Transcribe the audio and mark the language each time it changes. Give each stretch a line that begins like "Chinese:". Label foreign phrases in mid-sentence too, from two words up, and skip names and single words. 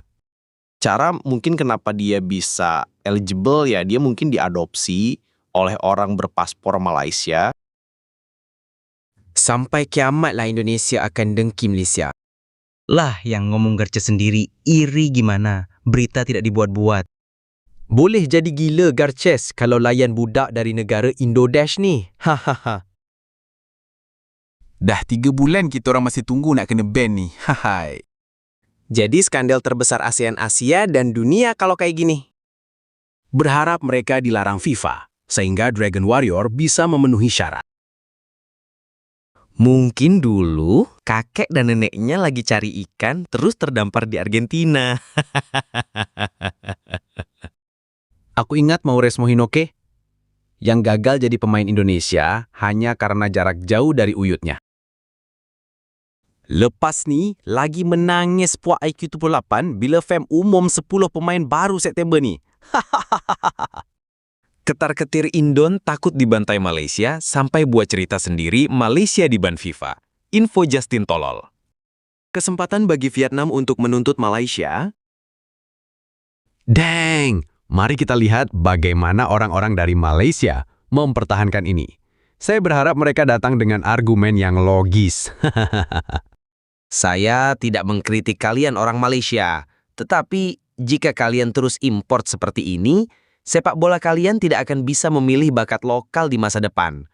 Indonesian: Cara mungkin kenapa dia bisa eligible ya, dia mungkin diadopsi oleh orang berpaspor Malaysia.
Malay: Sampai kiamatlah Indonesia akan dengki Malaysia.
Indonesian: Lah yang ngomong Garces sendiri, iri gimana? Berita tidak dibuat-buat.
Malay: Boleh jadi gila Garces kalau layan budak dari negara Indodash ni. Hahaha. Dah 3 bulan kita orang masih tunggu nak kena ban ni. Hai.
Indonesian: Jadi skandal terbesar ASEAN Asia dan dunia kalau kayak gini. Berharap mereka dilarang FIFA, sehingga Dragon Warrior bisa memenuhi syarat. Mungkin dulu kakek dan neneknya lagi cari ikan terus terdampar di Argentina. Aku ingat Maures Mohinoke, yang gagal jadi pemain Indonesia hanya karena jarak jauh dari uyutnya.
Malay: Lepas ni, lagi menangis puak IQ 78 bila FAM umum 10 pemain baru September ni. Ketar-ketir Indon takut dibantai Malaysia sampai buat cerita sendiri Malaysia diban FIFA.
Indonesian: Info Justin Tolol. Kesempatan bagi Vietnam untuk menuntut Malaysia. Dang, mari kita lihat bagaimana orang-orang dari Malaysia mempertahankan ini. Saya berharap mereka datang dengan argumen yang logis. Saya tidak mengkritik kalian orang Malaysia, tetapi jika kalian terus import seperti ini, sepak bola kalian tidak akan bisa memilih bakat lokal di masa depan.